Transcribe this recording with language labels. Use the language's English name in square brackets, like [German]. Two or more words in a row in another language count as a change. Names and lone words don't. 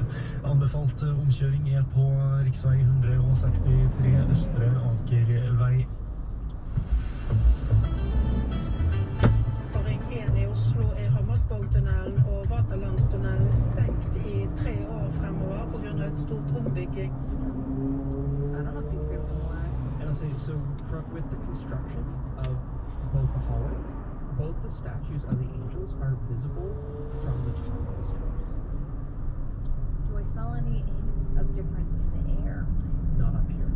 [Norwegian] Anbefalt omkjøring er på riksvei 163 Østre Akervei. I Oslo er Hammersborgtunnelen og Vaterlandstunnelen stengt i 3 år fremover på grunn av et stort ombygging. [English] I don't know if these people are. And I'll say, so with the construction of both the hallways, both the statues of the angels are visible from the top of the stairs. Do I smell any hints of difference in the air? Not up here.